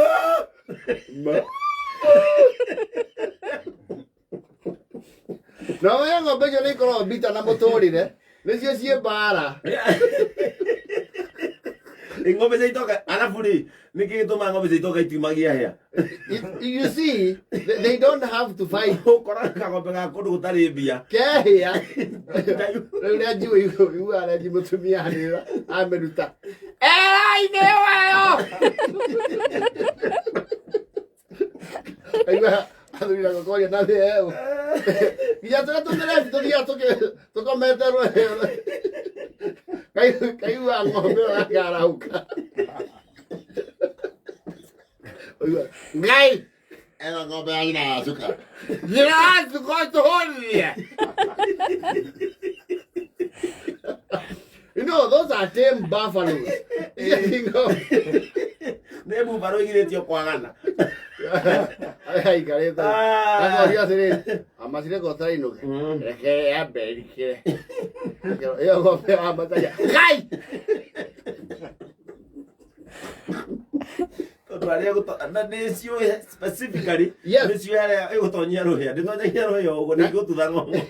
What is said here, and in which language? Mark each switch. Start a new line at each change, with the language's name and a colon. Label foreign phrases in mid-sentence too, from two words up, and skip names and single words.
Kikuyu: No we ng'ombe icio nĩ ikoragwo mbita na mũtũrĩre. Nĩcio ciĩ mbara. Ng'ombe cia itoka alafu rĩ nĩkĩ gĩtũma ng'ombe cia itoka itiumagia hĩa.
English: You see, they don't have to fight.
Kikuyu: Ũkoraga kagombe ga kũndũ gũtarĩ mbia. Kehĩa. Rĩu nĩ anjui iguara nji mũtumia hanĩra amĩruta. Era-inĩ wayo. Aigua athuri na gokoria na thĩeo. Nginya tũrĩa tũthiaga tũkomete rweo. Kaigua ng'ombe ĩyo yakarahũka. Ngai! Eno ng'ombe ya nyina yacuka. Nyina yacuka tũhũrire.
English: You know, those are tame buffaloes.
Kikuyu: Nĩ buffalo igirĩtio kwagana. Aikarĩte. Nakoria atĩrĩrĩ, amacire gotara inũke. Reke yambe ĩrikĩre. Ĩyo ng'ombe ya mataya. Ngai! Nĩcio specifically nĩcio arĩa ĩgũtonyia rũhĩa ndĩtonyagia rũhĩa ũguo nĩigũtutha ng'ombe.